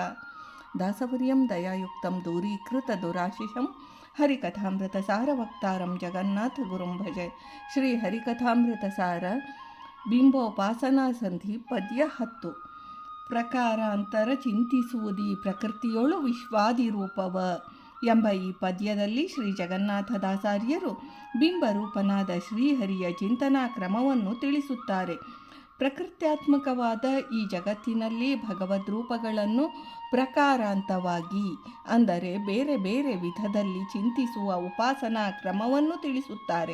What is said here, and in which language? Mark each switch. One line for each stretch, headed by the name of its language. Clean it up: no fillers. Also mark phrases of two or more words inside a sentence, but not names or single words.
Sanskrit: ದಾಸವರ್ಯಂ ದಯಾಯುಕ್ತಂ ದೂರೀಕೃತ ದುರಾಶಿಷಂ ಹರಿಕಥಾಮೃತ ಸಾರವಕ್ತಾರಂ ಜಗನ್ನಾಥ ಗುರುಂ ಭಜೆ.
Kannada: ಶ್ರೀ ಹರಿಕಥಾಮೃತ ಸಾರ ಬಿಂಬೋಪಾಸನಾ ಸಂಧಿ ಪದ್ಯ 10. ಪ್ರಕಾರಾಂತರ ಚಿಂತಿಸುವುದಿ ಪ್ರಕೃತಿಯೊಳು ವಿಶ್ವಾದಿರೂಪವ ಎಂಬ ಈ ಪದ್ಯದಲ್ಲಿ ಶ್ರೀ ಜಗನ್ನಾಥದಾಸಾರ್ಯರು ಬಿಂಬರೂಪನಾದ ಶ್ರೀಹರಿಯ ಚಿಂತನಾ ಕ್ರಮವನ್ನು ತಿಳಿಸುತ್ತಾರೆ. ಪ್ರಕೃತ್ಯಾತ್ಮಕವಾದ ಈ ಜಗತ್ತಿನಲ್ಲಿ ಭಗವದ್ರೂಪಗಳನ್ನು ಪ್ರಕಾರಾಂತವಾಗಿ ಅಂದರೆ ಬೇರೆ ಬೇರೆ ವಿಧದಲ್ಲಿ ಚಿಂತಿಸುವ ಉಪಾಸನಾ ಕ್ರಮವನ್ನು ತಿಳಿಸುತ್ತಾರೆ.